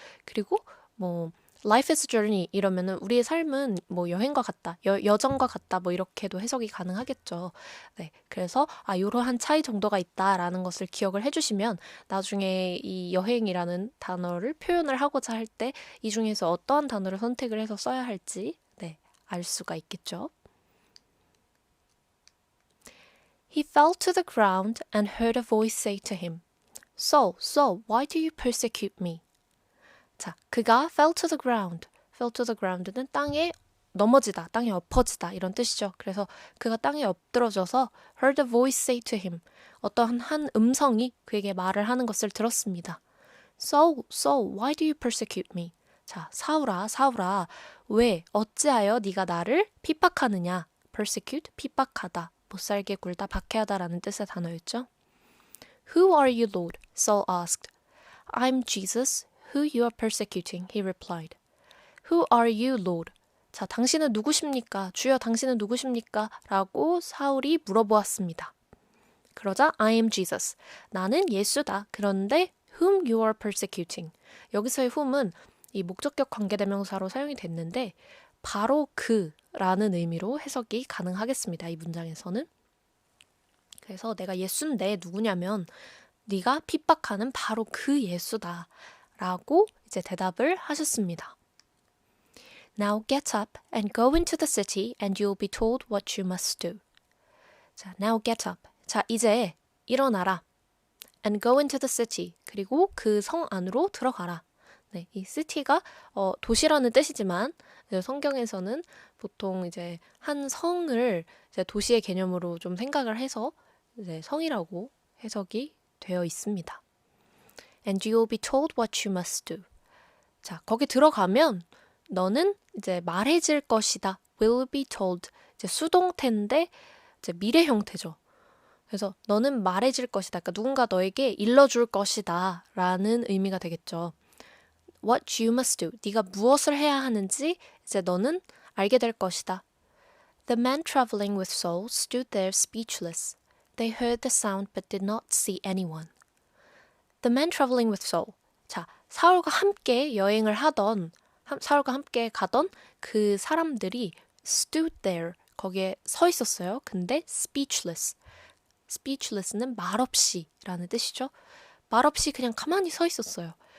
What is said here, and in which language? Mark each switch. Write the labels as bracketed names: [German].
[Korean] 그리고 뭐 [English] life is a journey [Korean] 이러면은 우리의 삶은 뭐 여행과 같다, 여정과 같다 뭐 이렇게도 해석이 가능하겠죠. 네, 그래서 이러한 차이 정도가 있다라는 것을 기억을 해주시면 나중에 이 여행이라는 단어를 표현을 하고자 할 때 이 중에서 어떠한 단어를 선택을 해서 써야 할지 네, 알 수가 있겠죠. [English] He fell to the ground and heard a voice say to him, Saul, Saul, why do you persecute me? [Korean] 자, 그가 [English] fell to the ground. fell to the ground [Korean] 는 땅에 넘어지다, 땅에 엎어지다 이런 뜻이죠. 그래서 그가 땅에 엎드러져서 [English] heard a voice say to him. [Korean] 어떠한 한 음성이 그에게 말을 하는 것을 들었습니다. [English] Saul, Saul, why do you persecute me? [Korean] 자, 사울아, 사울아, 왜, 어찌하여 네가 나를 핍박하느냐? persecute, 핍박하다, 못살게 굴다, 박해하다라는 뜻의 단어였죠. [English] Who are you, Lord? Saul asked. I'm Jesus, who you are persecuting, he replied. Who are you, Lord? 자, [Korean] 당신은 누구십니까? 주여, 당신은 누구십니까? 라고 사울이 물어보았습니다. 그러자 [English] I am Jesus. [Korean] 나는 예수다. 그런데 [English] whom you are persecuting. [Korean] 여기서의 whom은 이 목적격 관계대명사로 사용이 됐는데 바로 그라는 의미로 해석이 가능하겠습니다. 이 문장에서는. 그래서 내가 예수인데 누구냐면 네가 핍박하는 바로 그 예수다 라고 이제 대답을 하셨습니다. [English] Now get up and go into the city and you'll be told what you must do. 자, now get up. 자, [Korean] 이제 일어나라. [English] And go into the city. [Korean] 그리고 그 성 안으로 들어가라. 네, 이 city가 도시라는 뜻이지만 이제 성경에서는 보통 이제 한 성을 이제 도시의 개념으로 좀 생각을 해서 이제 성이라고 해석이 되어 있습니다. [English] And you will be told what you must do. [Korean] 자, 거기 들어가면 너는 이제 말해질 것이다. [English] will be told. [Korean] 이제 수동태인데 이제 미래 형태죠. 그래서 너는 말해질 것이다. 그러니까 누군가 너에게 일러줄 것이다. 라는 의미가 되겠죠. [English] What you must do. [Korean] 네가 무엇을 해야 하는지 이제 너는 알게 될 것이다. [English] The men traveling with Saul stood there speechless. They heard the sound but did not see anyone. The men traveling with Saul. [Korean] 자, 사울과 함께 여행을 하던, 사울과 함께 가던 그 사람들이 [English] stood there. [Korean] 거기에 서 있었어요. 근데 speechless. speechless는 말없이 라는 뜻이죠. 말없이 그냥 가만히 서 있었어요.